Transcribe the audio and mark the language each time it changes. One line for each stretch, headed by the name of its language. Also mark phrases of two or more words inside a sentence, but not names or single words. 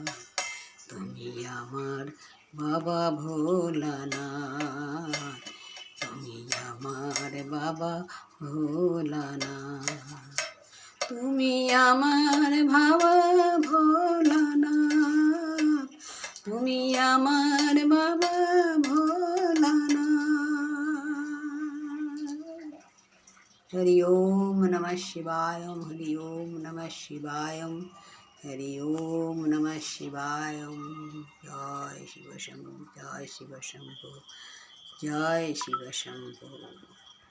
Bangla: তুমি আমার বাবা ভোলানাথ, তুমি আমার বাবা ভোলানাথ। তুমি আমার বাবা ভোলানাথ, তুমি আমার বাবা ভোলানাথ।
Sanskrit: হরি ওম নমঃ শিবায়, হরি ওম নমঃ শিবায়, হরি ওম নমঃ শিবায়।
Bangla: জয় শিব শম্ভু, জয় শিব শম্ভু, জয় শিব শম্ভু।